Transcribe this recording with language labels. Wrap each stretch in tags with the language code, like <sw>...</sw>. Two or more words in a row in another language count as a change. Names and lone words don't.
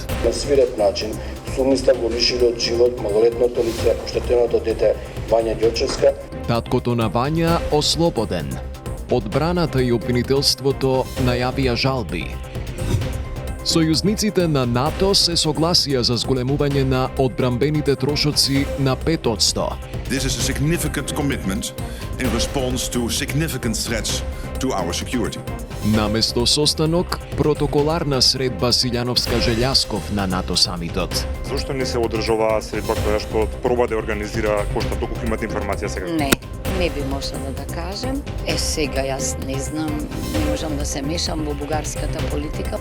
<mk>На свиреп начин сумисно го лишиле од живот малолетното лице, оштетеното дете Вања Ѓорчевска. Таткото на Вања ослободен. Одбраната и обвинителството најавија жалби. Сојузниците на НАТО се согласија за зголемување на одбранбените трошоци на 5%.</mk> <en>This is a significant commitment in response to significant threats to our security.</en> <mk>Наместо состанок, протоколарна средба Силјановска-Желјасков на НАТО самитот. Зошто не се одржува средба која што проба да организира кој што доколку имате информација сега? Не би можела да кажем. Сега јас не знам, не можам да се мешам во бугарската политика.</mk>